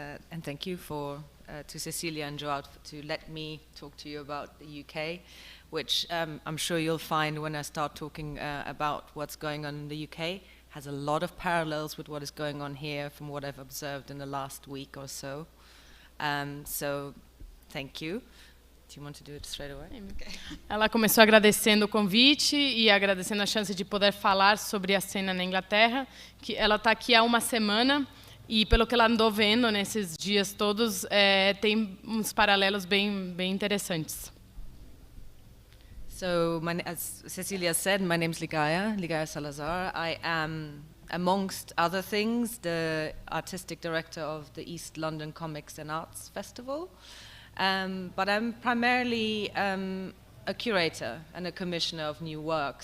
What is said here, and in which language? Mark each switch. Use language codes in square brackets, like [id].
[en] And thank you to Cecilia and Joao to let me talk to you about the UK, which I'm sure you'll find when I start talking about what's going on in the UK has a lot of parallels with what is going on here from what I've observed in the last week or so. So thank you. Do you want to do it straight away? Okay. [pt] Ela começou agradecendo o convite e agradecendo a chance de poder falar sobre a cena na Inglaterra, que ela está aqui há uma semana e pelo que ela andou vendo nesses dias todos, tem uns paralelos bem interessantes. [en] So, as Cecilia said, my name is Ligaya Salazar. I am, amongst other things, the artistic director of the East London Comics and Arts Festival. But I'm primarily a curator and a commissioner of new work.